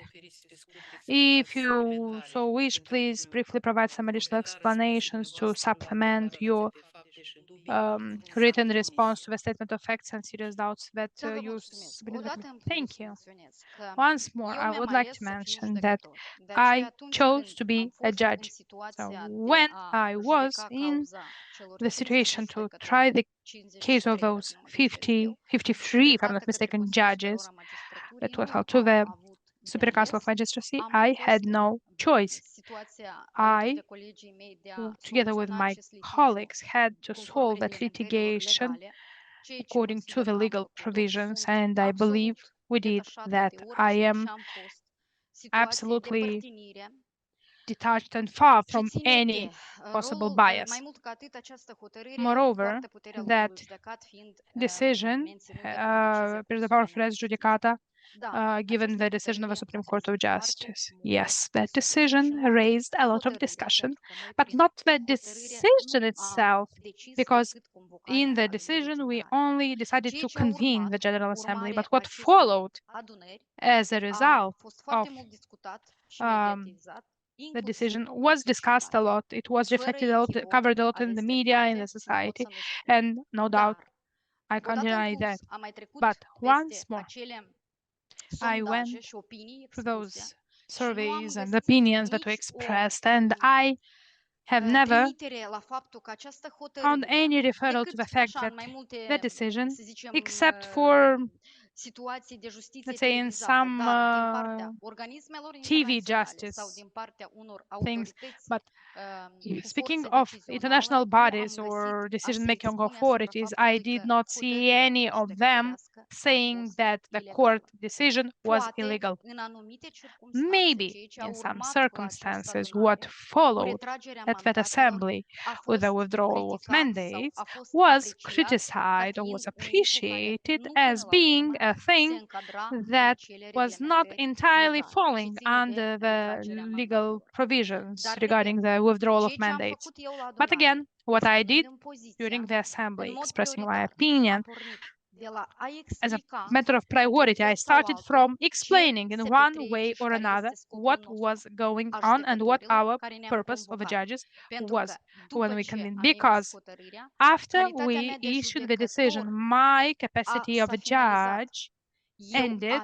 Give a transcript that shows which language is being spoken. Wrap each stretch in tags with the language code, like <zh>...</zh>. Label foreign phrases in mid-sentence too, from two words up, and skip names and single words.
<en>If you so wish, please briefly provide some additional explanations to supplement your written response to the statement of facts and serious doubts that</en> <ro>Da, vă</ro> <en>you</en> <ro>mulțumesc.</ro> <en>submitted.</en> <ro>Odată în</ro> <en>Thank</en> <ro>plus</ro> <en>you.</en> <ro>menționez că</ro> <en>Once more,</en> <ro>eu</ro> <en>I</en> <ro>mi-am</ro> <en>would like</en> <ro>ales</ro> <en>to</en> <ro>să fiu</ro> <en>mention that</en> <ro>judecător. De aceea,</ro> <en>I</en> <ro>atunci</ro> <en>chose</en> <ro>când</ro> <en>to be</en> <ro>am</ro> <en>a</en> <ro>fost în</ro> <en>judge. So</en> <ro>situația de</ro> <en>when</en> <ro>a</ro> <en>I was</en> <ro>judeca</ro> <en>in</en> <ro>cauza celor</ro> <en>the</en> <ro>50 de</ro> <en>situation to</en> <ro>judecători,</ro> <en>try the case of</en> <ro>53,</ro> <en>those</en> <ro>dacă nu mă greșesc</ro> <en>50,</en> <ro>eu,</ro> <en>53, if I'm not</en> <ro>judecată către</ro> <en>mistaken,</en> <ro>Consiliul</ro> <en>judges</en> <ro>Superior a Magistraturii,</ro> <en>that was</en> <ro>nu</ro> <en>held to</en> <ro>am</ro> <en>the</en> <ro>avut de</ro> <en>Superior Council of</en> <ro>ales.</ro> <en>Magistracy,</en> <ro>Am</ro> <en>I</en> <ro>fost</ro> <en>had no choice.</en> <ro>în situația alături de</ro> <en>I,</en> <ro>colegii mei de a</ro> <en>together with</en> <ro>soluționa</ro> <en>my</en> <ro>acest litigiu</ro> <en>colleagues, had to</en> <ro>conform</ro> <en>solve that</en> <ro>reglementărilor</ro> <en>litigation</en> <ro>legale, ceea ce</ro> <en>according to</en> <ro>consider</ro> <en>the</en> <ro>că am</ro> <en>legal</en> <ro>făcut-o.</ro> <en>provisions,</en> <ro>Sunt</ro> <en>and I believe</en> <ro>absolut</ro> <en>we did</en> <ro>detașată</ro> <en>that.</en> <ro>de</ro> <en>I</en> <ro>orice</ro> <en>am</en> <ro>ce am fost situație de</ro> <en>absolutely</en> <ro>părtinire</ro> <en>detached and far</en> <ro>ce</ro> <en>from</en> <ro>ține</ro> <en>any</en> <ro>de</ro> <en>possible</en> <ro>rolul, mai</ro> <en>bias.</en> <ro>mult ca atât, această hotărâre</ro> <en>Moreover,</en> <ro>poartă puterea</ro> <en>that</en> <ro>lucrului judecat fiind</ro> <en>decision</en> <ro>menținut de prin decizia</ro> <en>appears the power of</en> <ro>Curții</ro> <en>res</en> <ro>Supreme de Justiție.</ro> <en>judicata</en> <ro>Da,</ro> <en>given</en> <ro>această</ro> <en>the decision of the</en> <ro>hotărâre</ro> <en>Supreme</en> <ro>a</ro> <en>Court of</en> <ro>trezit foarte</ro> <en>Justice.</en> <ro>multe</ro> <en>Yes, that</en> <ro>discuții și</ro> <en>decision</en> <ro>multe</ro> <en>raised a lot of</en> <ro>hotărâri,</ro> <en>discussion,</en> <ro>pentru că noi</ro> <en>but</en> <ro>prin</ro> <en>not the</en> <ro>hotărâre</ro> <en>decision</en> <ro>nu am</ro> <en>itself,</en> <ro>decis</ro> <en>because</en> <ro>decât</ro> <en>in</en> <ro>convocarea</ro> <en>the</en> <ro>adunării</ro> <en>decision we</en> <ro>generale.</ro> <en>only decided</en> <ro>Ceea</ro> <en>to</en> <ro>ce a</ro> <en>convene the</en> <ro>urmat,</ro> <en>General Assembly,</en> <ro>urmare</ro> <en>but</en> <ro>a</ro> <en>what</en> <ro>acestei</ro> <en>followed</en> <ro>adunări,</ro> <en>as a</en> <ro>a</ro> <en>result</en> <ro>fost foarte</ro> <en>of</en> <ro>mult discutat și um, mediatizat,</ro> <en>the</en> <ro>inclusiv</ro> <en>decision</en> <ro>în</ro> <en>was discussed a</en> <ro>societate.</ro> <en>lot. It was</en> <ro>Fără</ro> <en>reflected a lot,</en> <ro>echivoc,</ro> <en>covered a lot in</en> <ro>aveți</ro> <en>the media, in the</en> <ro>dreptate, nu pot</ro> <en>society,</en> <ro>să nu spun.</ro> <en>and no doubt</en> <ro>Dar,</ro> <en>I can't</en> <ro>odată în</ro> <en>deny</en> <ro>plus,</ro> <en>that.</en> <ro>am mai trecut</ro> <en>But once</en> <ro>peste</ro> <en>more,</en> <ro>acele</ro> <en>I</en> <ro>sondaje</ro> <en>went</en> <ro>și opinii</ro> <en>through</en> <ro>expuse</ro> <en>those</en> <ro>și nu am</ro> <en>surveys and</en> <ro>găsit</ro> <en>opinions that were</en> <ro>nici o</ro> <en>expressed, and I have never</en> <ro>trimitere la faptul că această</ro> <en>found</en> <ro>hotărâre,</ro> <en>any referral to</en> <ro>decât</ro> <en>the fact</en> <ro>așa, în</ro> <en>that</en> <ro>mai multe,</ro> <en>the decision,</en> <ro>să zicem,</ro> <en>except for,</en> <ro>situații de justiție</ro> <en>let's say, in</en> <ro>televizată,</ro> <en>some</en> <ro>dar din partea organismelor</ro> <en>TV</en> <ro>internaționale</ro> <en>justice</en> <ro>sau din partea unor</ro> <en>things,</en> <ro>autorități</ro> <en>but</en> <ro>cu</ro> <en>speaking</en> <ro>forță</ro> <en>of international</en> <ro>decizională, nu am</ro> <en>bodies or</en> <ro>găsit a se</ro> <en>decision-making</en> <ro>expune asupra</ro> <en>authorities, I</en> <ro>faptului</ro> <en>did</en> <ro>că</ro> <en>not see</en> <ro>hotărârea</ro> <en>any of them</en> <ro>judecătorească a</ro> <en>saying</en> <ro>fost</ro> <en>that the</en> <ro>ilegală.</ro> <en>court decision was</en> <ro>Poate,</ro> <en>illegal.</en> <ro>în anumite circunstanțe,</ro> <en>Maybe</en> <ro>ceea ce a</ro> <en>in some</en> <ro>urmat cu această</ro> <en>circumstances, what</en> <ro>adunare, cu</ro> <en>followed</en> <ro>retragerea</ro> <en>at that</en> <ro>mandatelor,</ro> <en>assembly</en> <ro>a</ro> <en>with the</en> <ro>fost</ro> <en>withdrawal of</en> <ro>criticat sau</ro> <en>mandates</en> <ro>a fost</ro> <en>was</en> <ro>apreciat ca</ro> <en>criticized or was</en> <ro>fiind un lucru care</ro> <en>appreciated</en> <ro>nu</ro> <en>as</en> <ro>până la</ro> <en>being</en> <ro>urmă</ro> <en>a</en> <ro>se</ro> <en>thing</en> <ro>încadra în</ro> <en>that</en> <ro>acele</ro> <en>was not</en> <ro>reglementări</ro> <en>entirely</en> <ro>legale și</ro> <en>falling</en> <ro>ține de</ro> <en>under the</en> <ro>retragerea</ro> <en>legal</en> <ro>mandatelor.</ro> <en>provisions</en> <ro>Dar,</ro> <en>regarding</en> <ro>repet,</ro> <en>the withdrawal of</en> <ro>ceea ce am</ro> <en>mandates.</en> <ro>făcut eu la</ro> <en>But</en> <ro>adunare,</ro> <en>again, what I</en> <ro>exprimând</ro> <en>did</en> <ro>în poziția,</ro> <en>during the</en> <ro>în</ro> <en>assembly,</en> <ro>mod</ro> <en>expressing my</en> <ro>prioritar,</ro> <en>opinion,</en> <ro>a pornit de la a</ro> <en>as a</en> <ro>explica</ro> <en>matter of</en> <ro>într-un</ro> <en>priority, I</en> <ro>fel sau</ro> <en>started</en> <ro>altul</ro> <en>from</en> <ro>ce</ro> <en>explaining in</en> <ro>se</ro> <en>one</en> <ro>petrece</ro> <en>way</en> <ro>și</ro> <en>or</en> <ro>care</ro> <en>another</en> <ro>este scopul</ro> <en>what</en> <ro>nostru</ro> <en>was going</en> <ro>a</ro> <en>on and what</en> <ro>judecătorilor</ro> <en>our</en> <ro>care ne-am</ro> <en>purpose of the</en> <ro>convocat.</ro> <en>judges</en> <ro>Pentru</ro> <en>was</en> <ro>că</ro> <en>when</en> <ro>după</ro> <en>we</en> <ro>ce</ro> <en>convened.</en> <ro>am emis</ro> <en>Because</en> <ro>hotărârea,</ro> <en>after</en> <ro>calitatea</ro> <en>we</en> <ro>mea de</ro> <en>issued the decision,</en> <ro>judecător</ro> <en>my</en> <ro>a,</ro> <en>capacity of</en> <ro>s-a</ro> <en>a</en> <ro>finalizat.</ro> <en>judge</en> <ro>Eu,</ro> <en>ended.</en>